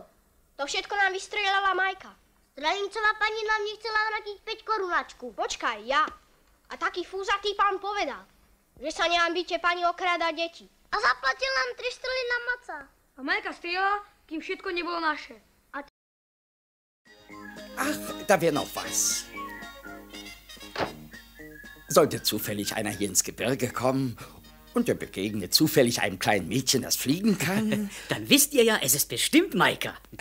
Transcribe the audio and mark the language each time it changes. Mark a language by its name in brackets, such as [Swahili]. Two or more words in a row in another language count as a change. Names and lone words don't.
[Slovak] To všetko nám vystrieľala Majka. Strelincová pani nám nechcela vrátiť 5 korunačku. Počkaj, ja. A taký fúzatý pán povedal, že sa nehambíte pani okráda deti. A zaplatil nám 3 strely na maca. A Majka strieľala, kým všetko nebolo naše. [German] Ach, da wäre noch was. Sollte zufällig einer hier ins Gebirge kommen und er begegnet zufällig einem kleinen Mädchen, das fliegen kann. Dann wisst ihr ja, es ist bestimmt Maika.